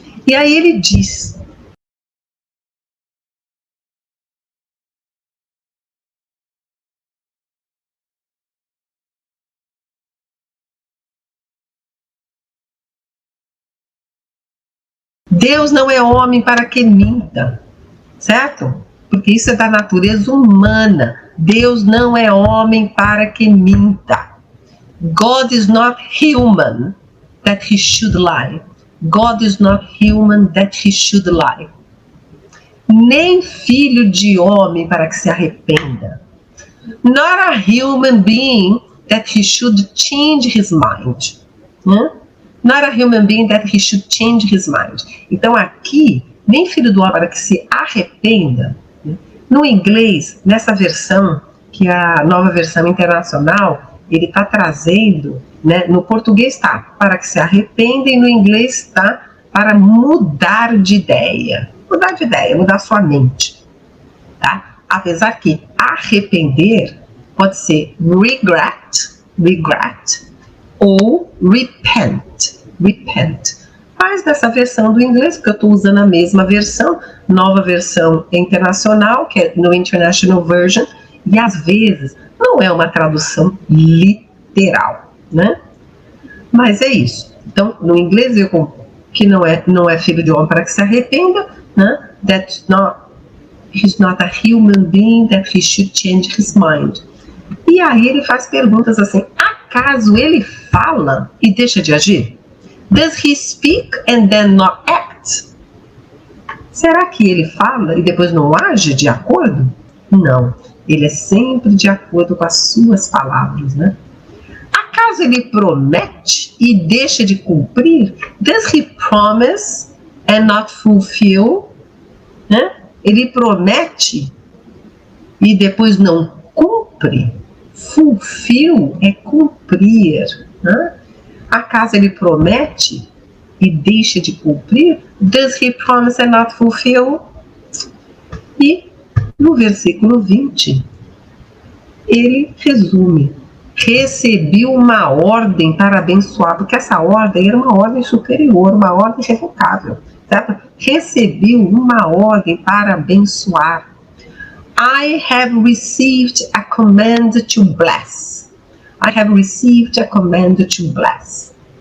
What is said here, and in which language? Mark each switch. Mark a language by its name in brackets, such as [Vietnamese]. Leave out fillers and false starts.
[Portuguese] E aí Ele diz: Deus não é homem para que minta, certo? Porque isso é da natureza humana. Deus não é homem para que minta. [English] God is not human that he should lie. God is not human that he should lie. [Portuguese] Nem filho de homem para que se arrependa. [English] Not a human being that he should change his mind. Not a human being that he should change his mind. [Portuguese] Então aqui, nem filho do homem para que se arrependa. No inglês, nessa versão, que é a nova versão internacional, ele está trazendo, né, no português está para que se arrependa e no inglês está para mudar de ideia. Mudar de ideia, mudar sua mente. Tá? Apesar que arrepender pode ser regret ou repent. Mas dessa versão do inglês, porque eu estou usando a mesma versão, nova versão internacional, que é no International Version, e às vezes não é uma tradução literal, né? Mas é isso. Então, no inglês, que não é filho de homem para que se arrependa, né? [English] He's not a human being that he should change his mind. [Portuguese] E aí ele faz perguntas assim: acaso ele fala e deixa de agir? [English] Does he speak and then not act? [Portuguese] Será que ele fala e depois não age de acordo? Não, ele é sempre de acordo com as suas palavras, né? Acaso ele promete e deixa de cumprir? [English] Does he promise and not fulfill? [Portuguese] Né? Ele promete e depois não cumpre? Fulfill é cumprir, né? Acaso ele promete e deixa de cumprir? [English] Does he promise and not fulfill? [Portuguese] E no versículo 20, ele resume: recebi uma ordem para abençoar, porque essa ordem era uma ordem superior, uma ordem irrevogável, certo? Recebi uma ordem para abençoar. [English] I have received a command to bless. I have received a command to bless.